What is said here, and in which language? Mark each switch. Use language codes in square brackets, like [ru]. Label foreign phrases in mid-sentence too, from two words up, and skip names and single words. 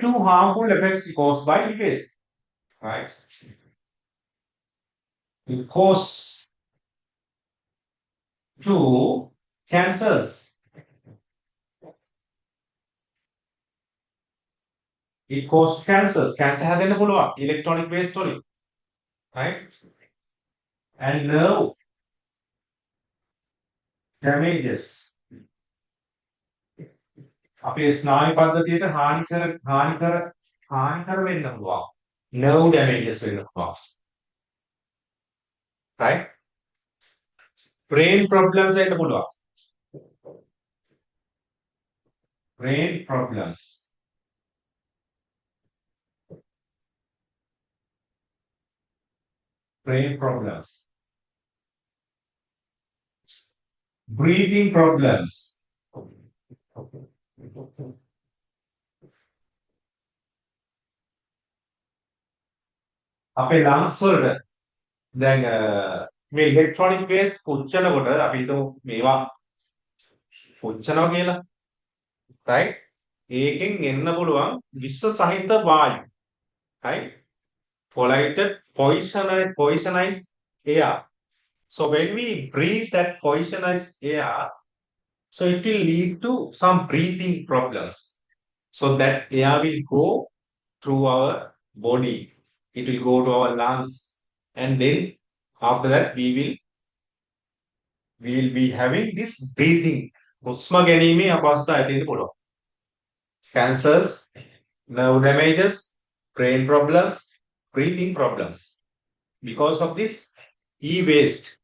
[en] Two harmful effects caused by e-waste, right? It causes two cancers. It causes cancers. [si] Cancer හැදෙන්න පුළුවන් [en] electronic waste [si] වලින්, [en] right? And nerve damages. [si] අපේ ස්නායු පද්ධතියට හානිකර වෙන්න පුළුවන්. [en] Nerve damages [si] වෙන්න පුළුවන්. [en] Right? Brain problems [si] වෙන්න පුළුවන්. [en] Brain problems. Brain problems. Breathing problems. [si] අපේ lungs වලට දැන් මේ [en] electronic waste [si] පුච්චනකොට අපි හිතමු මේවා පුච්චනවා කියලා. right? ඒකෙන් එන්න පුළුවන් විෂ සහිත වායු. [en] right? Poisonized air. So when we breathe that poisonized air, so it will lead to some breathing problems. So that air will go through our body. It will go to our lungs. And then after that we will be having this breathing. [si] හුස්ම ගැනීමේ අපහසුතාවය ඇති වෙන්න පුළුවන්. [en] Cancers, nerve damages, brain problems, breathing problems. Because of this e-waste.